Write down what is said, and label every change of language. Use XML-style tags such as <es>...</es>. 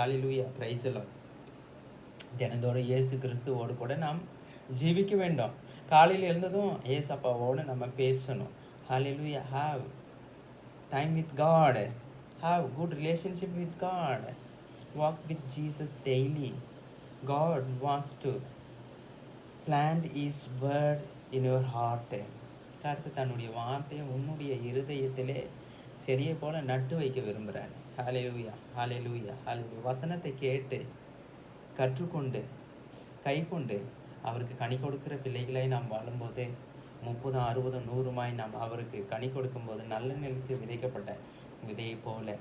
<ta>Hallelujah,</ta> <en>Praise the Lord.</en> <ta>தினந்தோறும் இயேசு கிறிஸ்துவோடு கூட நாம் ஜீவிக்க வேண்டும். காலையில் எழுந்ததும் ஏசப்பாவோடு நம்ம பேசணும். ஹல்லேலூயா.</ta> <en>Have time with God, have good relationship with God, walk with Jesus daily. God wants to plant his word in your heart.</en> <ta>கர்த்தர் தன்னுடைய வார்த்தையை உன்னுடைய இருதயத்திலே செடியை போல நட்டு வைக்க விரும்புகிறார். ஹல்லேலூயா, ஹல்லேலூயா, ஹல்லேலூயா. வசனத்தை கேட்டு கற்றுக்கொண்டு கை கொண்டு அவருக்கு கனி கொடுக்கிற பிள்ளைகளை நாம் வாழும்போது 30, 60, 100 நாம் அவருக்கு கனி கொடுக்கும்போது நல்ல நிலத்தில் விதைக்கப்பட்ட விதையை போல.</ta>